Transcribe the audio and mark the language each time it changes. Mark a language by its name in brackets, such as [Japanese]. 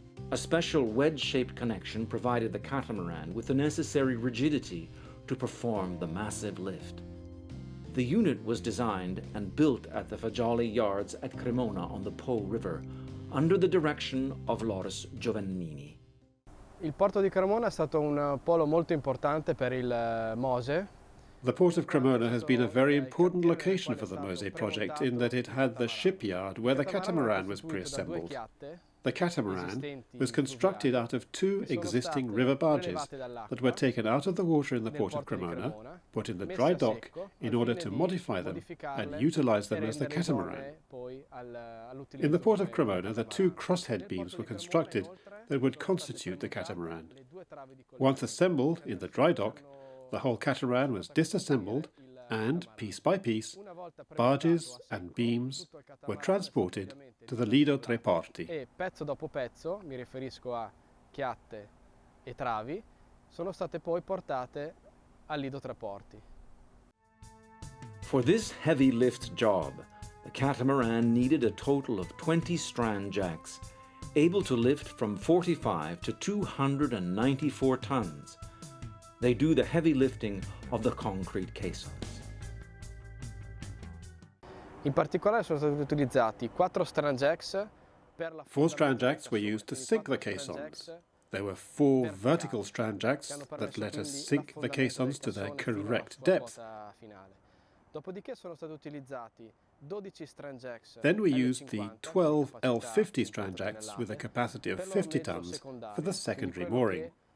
[English] A special wedge-shaped connection provided the catamaran with the necessary rigidity to perform the massive lift. The unit was designed and built at the Fagioli yards at Cremona on the Po River, under the direction of Loris Giovannini. [Italian] Il porto di Cremona è stato un polo molto importante per il Mose. [English] The port of Cremona has been a very important location for the Mose project in that it had the shipyard where the catamaran was pre-assembled. The catamaran was constructed out of 2 existing river barges that were taken out of the water in the port of Cremona, put in the dry dock in order to modify them and utilize them as the catamaran. In the port of Cremona, the 2 crosshead beams were constructed that would constitute the catamaran. Once assembled in the dry dock, the whole catamaran was disassembled and piece by piece, barges and beams were transported to the Lido Tre Porti. [Italian] E pezzo dopo pezzo, mi riferisco a chiatte e travi, sono state poi portate al Lido Tre Porti. [English] For this heavy lift job, the catamaran needed a total of 20 strand jacks, able to lift from 45 to 294 tons. They do the heavy lifting of the concrete caissons. [Italian] In particolare sono stati utilizzati 4 strand jacks per la [English] 4 strand jacks were used to sink the caissons. There were 4 vertical strand jacks that let us sink the caissons to their correct depth. [Italian] Dopodiché sono stati utilizzati 12 strand jacks. [English] Then we used the 12 L50 strand jacks with a capacity of 50 tons for the secondary mooring.